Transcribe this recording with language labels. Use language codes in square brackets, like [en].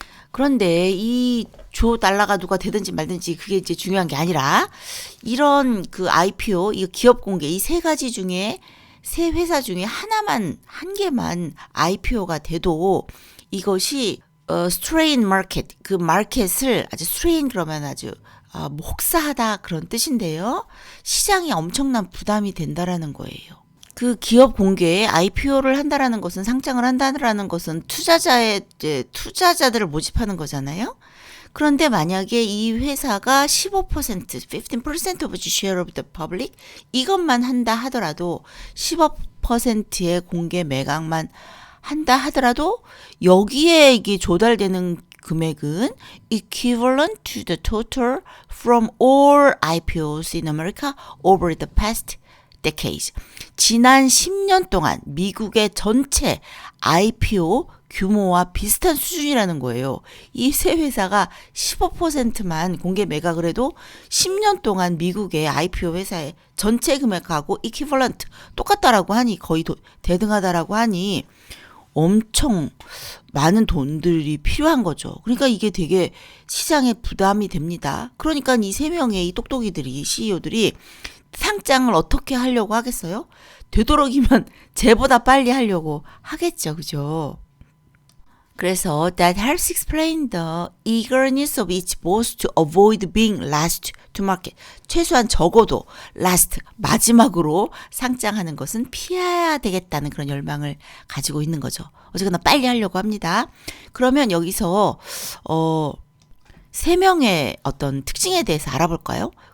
[ko] 그런데 이 조 달러가 누가 되든지 말든지 그게 이제 중요한 게 아니라 이런 그 IPO, 이 기업 공개 이 세 가지 중에 세 회사 중에 한 개만 IPO가 돼도 이것이 [en] strain market [ko] 그 마켓을 아주 strain 그러면 아주 뭐 혹사하다 그런 뜻인데요. 시장이 엄청난 부담이 된다라는 거예요. 그 기업 공개에 IPO를 한다라는 것은 상장을 한다라는 것은 투자자들을 모집하는 거잖아요. 그런데 만약에 이 회사가 [en] 15% of the share of the public [ko] 이것만 한다 하더라도 15%의 공개 매각만 한다 하더라도 여기에 이게 조달되는 금액은 [en] equivalent to the total from all IPOs in America over the past decades. [ko] 지난 10년 동안 미국의 전체 IPO 규모와 비슷한 수준이라는 거예요. 이 세 회사가 15%만 공개 매각을 해도 10년 동안 미국의 IPO 회사의 전체 금액하고 equivalent 똑같다라고 하니 거의 대등하다라고 하니 엄청 많은 돈들이 필요한 거죠. 그러니까 이게 되게 시장에 부담이 됩니다. 그러니까 이 세 명의 이 똑똑이들이 CEO들이 상장을 어떻게 하려고 하겠어요? 되도록이면 쟤보다 빨리 하려고 하겠죠. 그죠? 그래서 [en] that helps explain the eagerness of each boss to avoid being last to market. [ko] 최소한 적어도 last, 마지막으로 상장하는 것은 피해야 되겠다는 그런 열망을 가지고 있는 거죠. 어쨌거나 빨리 하려고 합니다. 그러면 여기서 세 명의 어떤 특징에 대해서 알아볼까요?